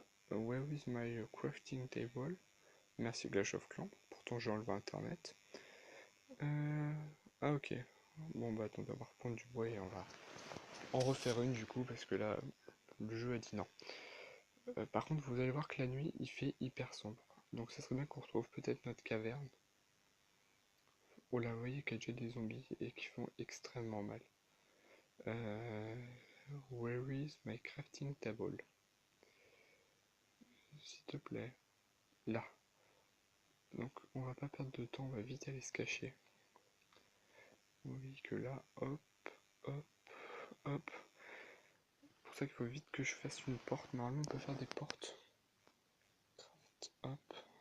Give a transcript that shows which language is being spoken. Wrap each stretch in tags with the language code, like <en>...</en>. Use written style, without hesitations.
<en>Where is my crafting table?</en> <fr>Merci Clash of Clans. Pourtant, j'ai enlevé Internet. Ah, ok. Bon, bah, attendez, on va reprendre du bois et on va en refaire une du coup, parce que là, le jeu a dit non. Par contre, vous allez voir que la nuit, il fait hyper sombre. Donc, ça serait bien qu'on retrouve peut-être notre caverne. Oh là, vous voyez qu'il y a déjà des zombies et qui font extrêmement mal.</fr> <en>Euh, Where is my crafting table?</en> <fr>S'il te plaît. Là. Donc, on va pas perdre de temps, on va vite aller se cacher. Vous voyez que là, hop, hop, hop. C'est pour ça qu'il faut vite que je fasse une porte. Normalement, on peut faire des portes. Hop.</fr>